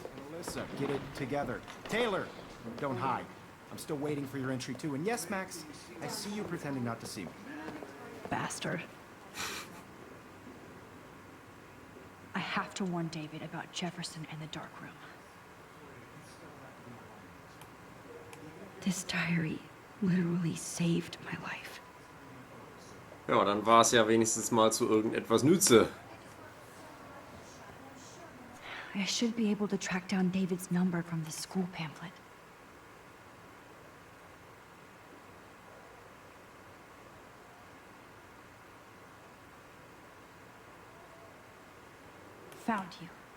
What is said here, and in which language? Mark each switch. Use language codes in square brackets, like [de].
[en] Melissa, get it together. Taylor, don't hide. I'm still waiting for your entry too. And yes, Max, I see you pretending not to see me. Bastard. I have to warn David about Jefferson and the dark room. This diary literally saved my life. [de] Ja, dann war es ja wenigstens mal zu irgendetwas Nütze. [en] I should be able to track down David's number from the school pamphlet. Found you.